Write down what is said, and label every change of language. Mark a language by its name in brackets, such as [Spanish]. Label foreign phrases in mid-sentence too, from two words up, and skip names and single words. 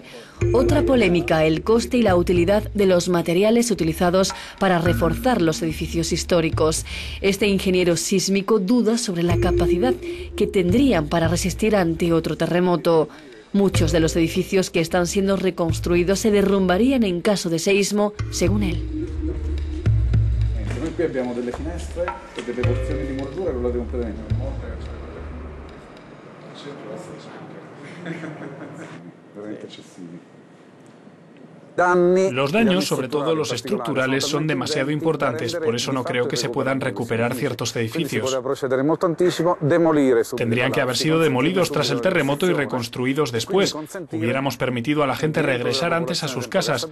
[Spanish] Otra polémica, el coste y la utilidad de los materiales utilizados para reforzar los edificios históricos. Este ingeniero sísmico duda sobre la capacidad que tendrían para resistir ante otro terremoto. Muchos de los edificios que están siendo reconstruidos se derrumbarían en caso de seísmo, según él. [Italian] Noi qui abbiamo delle finestre e delle porzioni di muratura crollate completamente. Veramente eccessivi. [Spanish] Los daños, sobre todo los estructurales, son demasiado importantes, por eso no creo que se puedan recuperar ciertos edificios. Tendrían que haber sido demolidos tras el terremoto y reconstruidos después. Hubiéramos permitido a la gente regresar antes a sus casas.